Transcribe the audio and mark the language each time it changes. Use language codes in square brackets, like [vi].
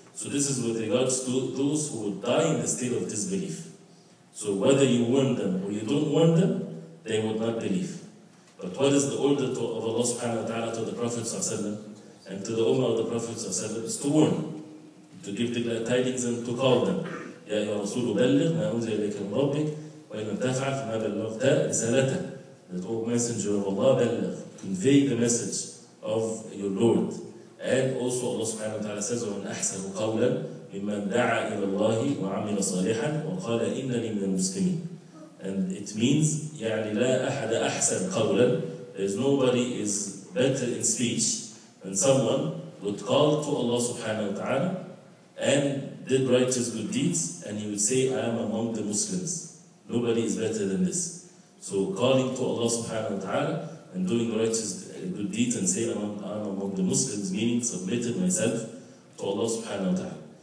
[en] So this is with regards to those who would die in the state of disbelief. So whether you warn them or you don't warn them, they would not believe. But what is the order of Allah subhanahu wa ta'ala to the Prophet and to the Ummah of the Prophet is to warn, to give the glad tidings and to call them. [ar] يا أيها الرسول بلغ ما أنزل إليك من ربك وإن لم تفعل فما بلغت رسالته. [en] That, O Messenger of Allah, بلغ, convey the message of your Lord. And also Allah subhanahu wa ta'ala says, [ar] وَمَنْ أَحْسَنُ قَوْلًا مِمَّنْ دَعَا إِلَى اللَّهِ وَعَمِلَ صَالِحًا وَقَالَ إِنَّنِي مِنَ الْمُسْلِمِينَ. [en] And it means, [ar] يعني لا أحد أحسن قولا. [en] There's nobody is better in speech than someone would call to Allah subhanahu wa ta'ala and did righteous good deeds, and he would say, I am among the Muslims. Nobody is better than this. So calling to Allah subhanahu wa ta'ala and doing righteous good deeds and saying, I am among the Muslims, meaning submitted myself to Allah subhanahu wa ta'ala.